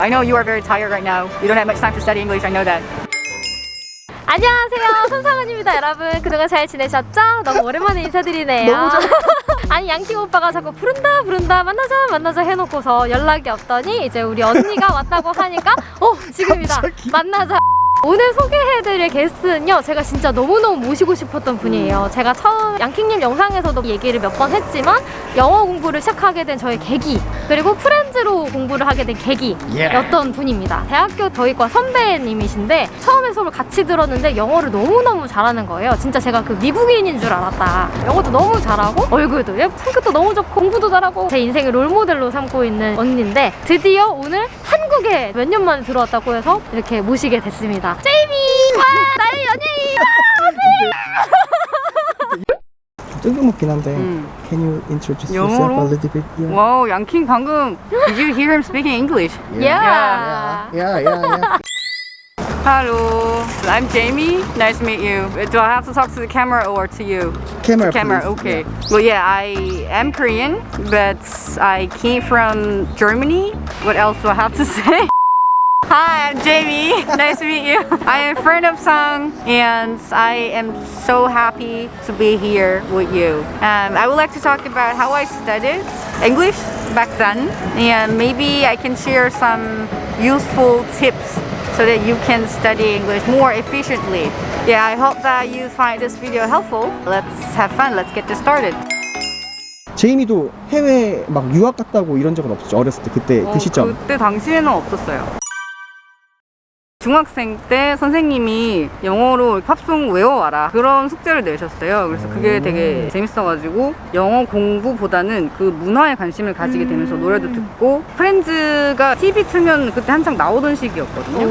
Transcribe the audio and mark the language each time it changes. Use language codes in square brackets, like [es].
[en] I know you are very tired right now. You don't have much time to study English. I know that. [ko] 안녕하세요, 손상은입니다. 여러분 그동안 잘 지내셨죠? 너무 오랜만에 인사드리네요. 너무 잘... 아니 양킹 오빠가 자꾸 부른다 만나자 해놓고서 연락이 없더니 이제 우리 언니가 왔다고 하니까 지금이다 만나자. 오늘 소개해드릴 게스트는요, 제가 진짜 너무너무 모시고 싶었던 분이에요. 제가 처음 양킹님 영상에서도 얘기를 몇 번 했지만 영어 공부를 시작하게 된 저의 계기, 그리고 프렌즈로 공부를 하게 된 계기였던 분입니다. 대학교 저희과 선배님이신데 처음에 수업을 같이 들었는데 영어를 너무너무 잘하는 거예요. 진짜 제가 그 미국인인 줄 알았다. 영어도 너무 잘하고 얼굴도 예쁘고 성격도 너무 좋고 공부도 잘하고 제 인생의 롤모델로 삼고 있는 언니인데 드디어 오늘 한국에 몇 년 만에 들어왔다고 해서 이렇게 모시게 됐습니다. 제이미! 와! 나의 연예인! 뜬금없긴 한데 [en] Can you introduce yourself a little bit? Yeah. Wow, 양킹 [ko] 방금 [en] Did you hear him speaking English? Yeah. Hello, I'm Jamie. Nice to meet you. Do I have to talk to the camera or to you? Camera, Camera, please. okay. Well, yeah, I am Korean, but I came from Germany. What else do I have to say? Hi, I'm Jamie. Nice to meet you. I am a friend of Sang, and I am so happy to be here with you. I would like to talk about how I studied English back then, and maybe I can share some useful tips so that you can study English more efficiently. Yeah, I hope that you find this video helpful. Let's have fun. Let's get this started. [ko] 제이미도 해외 막 유학 갔다고 이런 적은 없었죠? 어렸을 때 그때 그 시점. 그때 당시에는 없었어요. 중학생 때 선생님이 영어로 팝송 외워와라 그런 숙제를 내셨어요. 그래서 그게 되게 재밌어가지고 영어 공부보다는 그 문화에 관심을 가지게 되면서 노래도 듣고 프렌즈가 TV 틀면 그때 한창 나오던 시기였거든요.